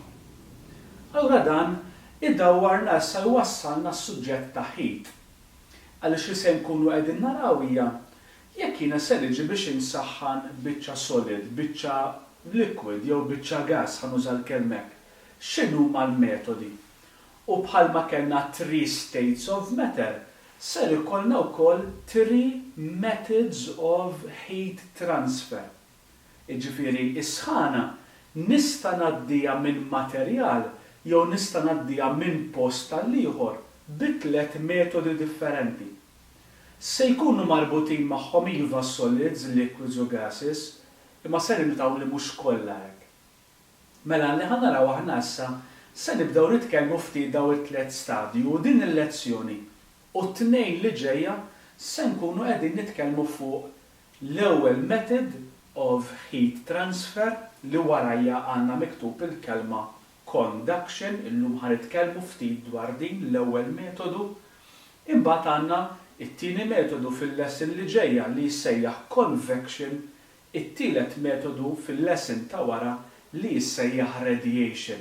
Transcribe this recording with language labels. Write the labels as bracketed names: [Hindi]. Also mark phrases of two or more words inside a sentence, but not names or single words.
[Maltese] Allura dan iddawwarna issa jwassalna s-suġġett ta' heat. Għaliex li se nkunu qegħdin naraw hija jekk jiena se niġi biex insaħħan biċċa solid, biċċa liquid jew biċċa gas ħanuża l-kelmek. X'inhuma l-metodi? U bħalma kellna 3 [English] states of matter, [Maltese] ser ikollna wkoll [English] 3 methods of heat transfer. [Maltese] Jiġifieri is-sħana nista' ngħaddija minn materjal jew nista' ngħaddija minn post tal ieħor b'3 metodi differenti. Se jkunu marbutin magħhom iva [English] solids, liquids [Maltese] u gases, imma se nimtaw li mhux kollha hekk. Mela li ħanaraw aħna issa se nibdew nitkellmu ftit daw it-3 stadji u din il-lezzjoni u t-tnejn li ġejja se nkunu qegħdin nitkellmu fuq l-ewwel [English] method of heat transfer [Maltese] li warajja għandna miktub il-kelma conduction, illum ħanitkellmu ftit dwar din l-ewwel metodu, imbagħad għandna it-tieni metodu fil-lesson li ġejja li jissejjaħ convection, it-tielet metodu fil-lesson ta' wara li jissejjaħ radiation.